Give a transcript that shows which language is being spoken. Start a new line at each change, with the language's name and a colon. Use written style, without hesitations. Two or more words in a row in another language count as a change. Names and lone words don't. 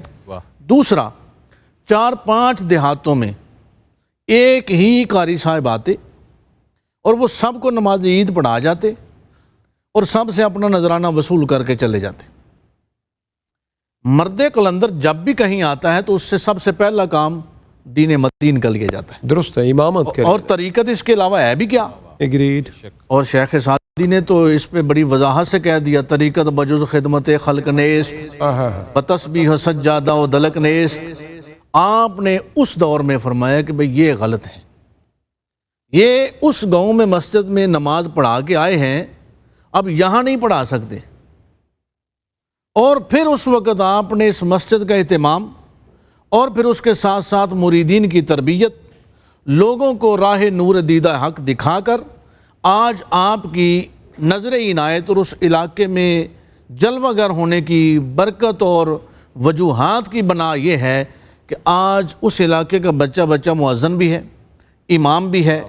Urdu: دوسرا، 4-5 دیہاتوں میں ایک ہی قاری صاحب آتے اور وہ سب کو نماز عید پڑھا جاتے اور سب سے اپنا نذرانہ وصول کر کے چلے جاتے۔ مرد قلندر جب بھی کہیں آتا ہے تو اس سے سب سے پہلا کام دین متین کا لیا جاتا ہے، درست ہے، امامت کے اور طریقت اس کے علاوہ ہے بھی کیا؟ ایگریڈ۔ اور شیخ سعدی نے تو اس پہ بڑی وضاحت سے کہہ دیا،
Persian: طریقت بجز خدمت خلق نیست، بتسبیح سجادہ و دلک نیست۔
Urdu: آپ نے اس دور میں فرمایا کہ بھئی یہ غلط ہے، یہ اس گاؤں میں مسجد میں نماز پڑھا کے آئے ہیں، اب یہاں نہیں پڑھا سکتے، اور پھر اس وقت آپ نے اس مسجد کا اہتمام اور پھر اس کے ساتھ ساتھ مریدین کی تربیت، لوگوں کو راہ نور دیدہ حق دکھا کر آج آپ کی نظر عنایت اور اس علاقے میں جلوہ گر ہونے کی برکت اور وجوہات کی بنا یہ ہے کہ آج اس علاقے کا بچہ بچہ مؤذن بھی ہے، امام بھی ہے۔